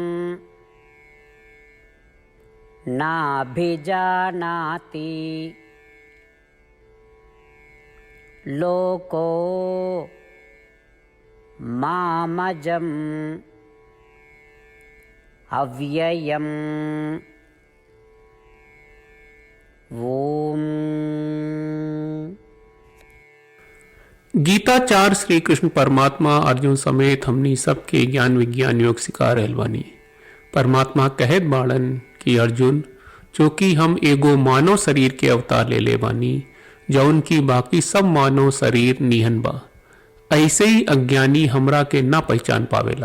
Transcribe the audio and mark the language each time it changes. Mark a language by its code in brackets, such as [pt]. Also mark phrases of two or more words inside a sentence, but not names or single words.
[sa] नाभिजानाति लोको मामजम् अव्ययम्। ओम। [bho] गीताचार्य श्री कृष्ण परमात्मा अर्जुन समेत हमनी सबके ज्ञान विज्ञान योग सिखा रहल बानी। परमात्मा कहत बाड़न कि अर्जुन, चूंकि हम एगो मानव शरीर के अवतार ले ले बानी जौन की बाकी सब मानव शरीर निहन बा, ऐसे ही अज्ञानी हमरा के ना पहचान पावेला।